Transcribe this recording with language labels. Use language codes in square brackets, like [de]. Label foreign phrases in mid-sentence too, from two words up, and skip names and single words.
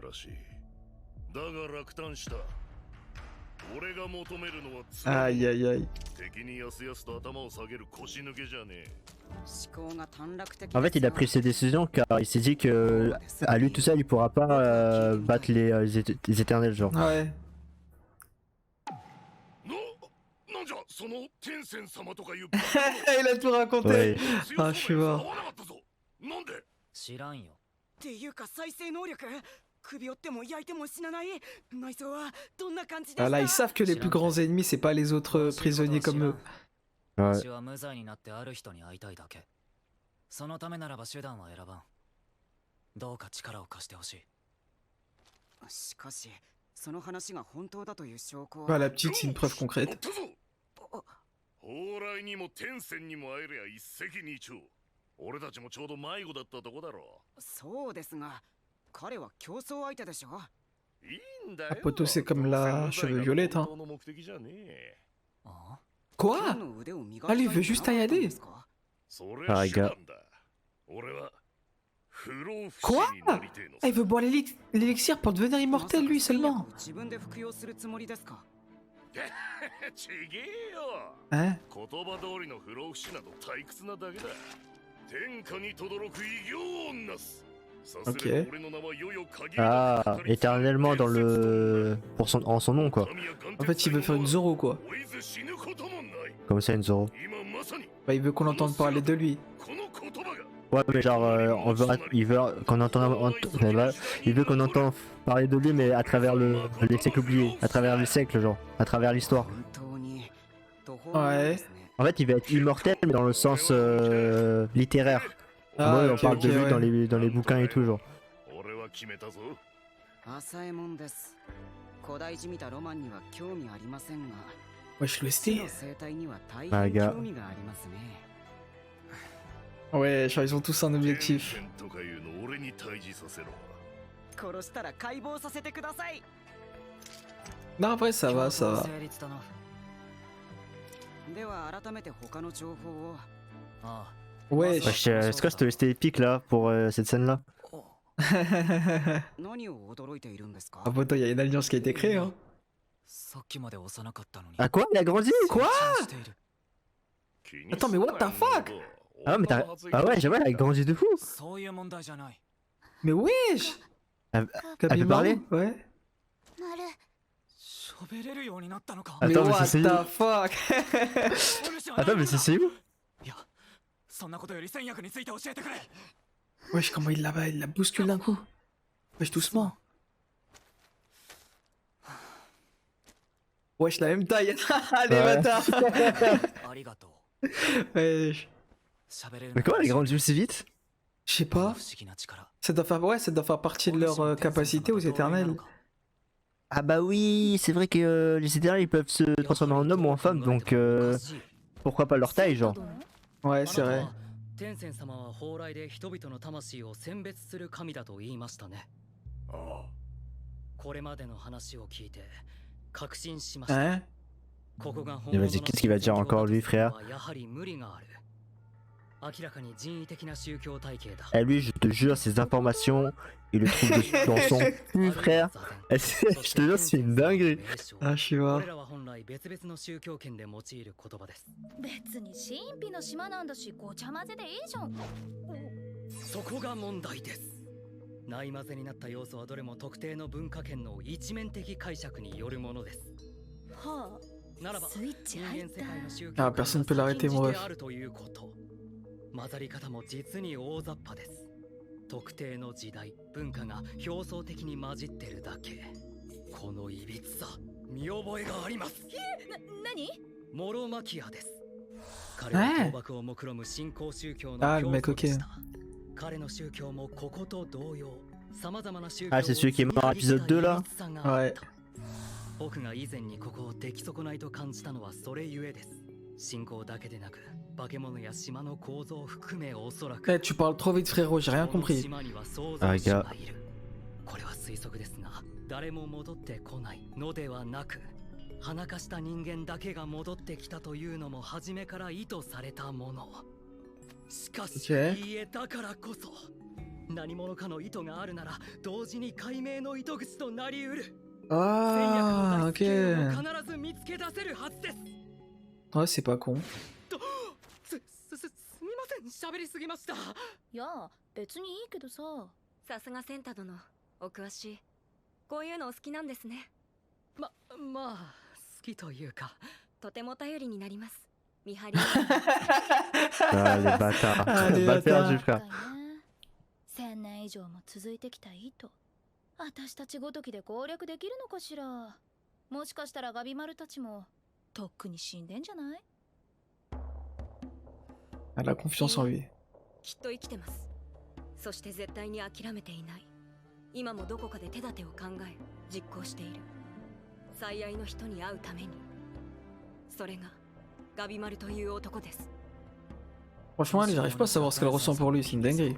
[fr] Aïe aïe aïe. En fait, il a pris ses décisions car il s'est dit que à lui tout seul, il pourra pas battre les éternels, genre. Ouais. [ja] なんじゃその天仙様とかいう [fr] Il a tout raconté. Ouais. Ah, je suis mort. [ja] なんで知らんよ。っていうか再生能力首折っても焼いても死なない内臓はどんな感じで Ah, した [fr] là, ils savent que les plus grands ennemis, c'est pas les autres prisonniers comme eux. Ouais. [ja] 私は無罪になってある人に会いたいだけ。そのためならば手段は選ばん。どうか力を貸してほしい。しかしその話が本当だという証拠 [fr] Bah, [ja] は [fr] la petite, c'est une preuve [ja] 乗 [fr] concrète. [ja] ったぞ蓬莱にも天仙にも会えりゃ一石二鳥俺たちもちょうど迷子だったとこだろそうですが彼は競争相手でしょいいんだよ [fr] Un poteau, c'est comme la cheveux violette, hein. [ja] 本当の目的じゃねえあ [fr] Quoi [ja] 剣の腕を磨 Ah, き [fr] lui, [ja] た [fr] il [ja] い [fr] veut [ja] と [fr] juste [ja] なかったん [fr] Taïader. [ja] ですかそれあ手段だ俺は不老不 [fr] Quoi [ja] 死になりてえの [fr] Ah, il veut boire l'élixir pour devenir immortel, lui, [ja] まさか [fr] seulement. [ja] 自分で服用するつもりですかちげえよ [fr] Hein [ja] 言葉通りの不老不死など退屈なだけだ天下に轟く偉業をなすさすれば [fr] Ok. [ja] 俺の名は世々限り [fr] Ah, éternellement dans le. En son nom, quoi. En fait, il veut faire une Zoro, quoi. [ja] 追いず死ぬこともない [fr] Comme ça, une Zoro. [ja] 今まさに [fr] Bah, il veut qu'on entende parler de lui. [ja] この言葉が [fr] Ouais, mais genre, il veut qu'on entende. Il veut qu'on entende parler de lui, mais à travers les siècles oubliés. À travers les siècles, genre. À travers l'histoire. [ja] 本当に途方もないですね [fr] En fait, il va être immortel, mais dans le sens littéraire. Moi, on ok, parle de ok, lui ouais. dans les bouquins et tout, genre. [ja] 俺は決めたぞ浅右衛門です古代じみたロマンには興味ありませんが [fr] Wesh, [ja] 死 [fr] l'OST. [ja] の生態には大まあ変が興味がありますね [fr] Ouais, genre, ils ont tous un objectif. [ja] 天仙とかいうの俺に対峙させろ殺したら解剖させてください [fr] Non, après, ça va, ça va. [ja] 成立だな。では改めて他の情報をあ [fr] Wesh. Wesh, c'est quoi cette OST épique là pour cette scène là? [ja] あ。お何を驚いているんですか [fr] Ah, poteau, il y a une alliance qui a été créée, hein. [ja] さっきまで幼かったのに。 [fr] Ah quoi? Il a grandi? Quoi? [ja] 成長している [fr] Attends, mais [en] what the fuck? [fr] Ah, mais t'as. Ah ouais, j'avoue, elle a grandi de fou! [ja] そういう問題じゃない。 [fr] Mais wesh! Elle Kaby peut parler? Maru, Ouais. [ja] 喋れるようになったのか。 [fr] Mais Attends, mais what c'est the sérieux? fuck? Attends, mais c'est sérieux? [ja] いや、そんなことより戦略について教えてくれ。 [fr] Wesh, comment il la bouscule d'un coup? Wesh, doucement. Wesh, la même taille. Les Ouais. bâtards. [ja] ありがとう。 [fr] Wesh. [ja] 喋れる [fr] Mais comment elle a grandi aussi vite? Je sais pas. [ja] 不思議な力。 [fr] Ça doit faire, ouais, ça doit faire partie de leur capacité aux éternels. Ah bah oui, c'est vrai que les éternels ils peuvent se transformer en homme ou en femme, donc pourquoi pas leur taille, genre? Ouais, c'est vrai. [ja] 天仙様は蓬莱で人々の魂を選別する神だと言いましたね。ああこれまでの話を聞いて確信しました。 [fr] Hein? [ja] ここが本 [fr] Il [ja] 物 [fr] va [ja] の [fr] dire qu'est-ce qu'il va dire encore lui, frère? [ja] やはり無理がある。明らかに人為的な宗教体系だ。 [fr] Eh lui, je te jure, ces informations, il le trouve dans son cul, frère. Eh, je te jure, c'est une dinguerie. Ah, je suis mort. [ja] 俺らは本来別々の宗教圏で用いる言葉です。別に神秘の島なんだしごちゃ混ぜでいいじゃん。そこが問題です。ない混ぜになった要素はどれも特定の文化圏の一面的解釈によるものです。はならばスイッチ人入った間世界の宗教 [fr] Ah, personne peut l'arrêter, mon ref. [ja] あるということ。混ざり方も実に大雑把です。特定の時代、文化が表層的に混じってるだけ。このいびつさ、見覚えがあります。何？モロマキアです。彼は倒幕を目論む新興宗教の教祖でした。彼の宗教もここと同様、様々な宗教を [fr] Ah, c'est celui qui est mort à l'épisode 2 là? Ouais. [ja] 僕が以前にここを出来損ないと感じたのはそれゆえです。信仰だけでなく、化け物や島の構造を含めおそらく。 [fr] Eh, tu parles trop vite, frérot, j'ai rien compris. [ja] 島には創造主がいる。これは推測ですが、誰も戻ってこないのではなく、鼻かした人間だけが戻ってきたというのも初めから意図されたもの。しかし、 [fr] Ok. [ja] いいえだからこそ、何者かの意図があるなら、同時に解明の糸口となりうる。 [fr] Ah, ok. [ja] 必ず見つけ出せるはずです。 [fr] Ouais, c'est pas con. [ja] すみません、喋りすぎました。いや別にいいけどさ。さすがセンタ殿、お詳しい。こういうのお好きなんですね。まあ好きというか、とても頼りになります。見張り。 [fr] Ah, les bâtards. Ah, les Mal perdu, bâtards. frère. [ja] 1000 年以上も続いてきた糸。私たちごときで攻略できるのかしら。もしかしたらガビマルたちもとっくに死んでんじゃない？ [fr] Elle a confiance en lui. [ja] きっと生きてます。そして絶対に諦めていない。今もどこかで手立てを考え実行している。最愛の人に会うために。それがガビマルという男です。 [fr] Franchement, elle, j'arrive pas à savoir ce qu'elle ressent pour lui, c'est une dinguerie.